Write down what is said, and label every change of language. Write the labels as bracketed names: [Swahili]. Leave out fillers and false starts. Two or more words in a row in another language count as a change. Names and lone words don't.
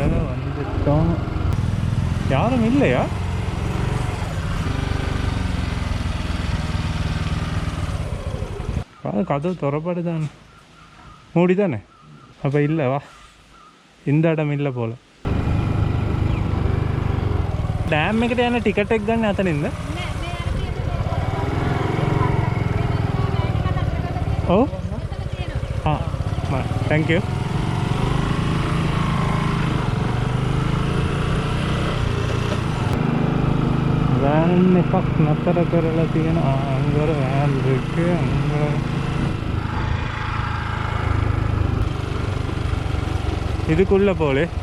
[Tamil] வந்துட்டோம். யாரும் இல்லையா? கதவு திறப்படுதானே, மூடி தானே. அப்போ இல்லை, வா, இந்த இடம் இல்லை போல். [Sinhala] ඩෑම් එකට යන ටිකට් එක ගන්න අතනින්ද? ඔව්. [English] thank you. [Sinhala] වෑන් එකක් නතර කරලා තියෙන. අංගර වෑන් එක අංගර. [Tamil] இதுக்குள்ளே போலே.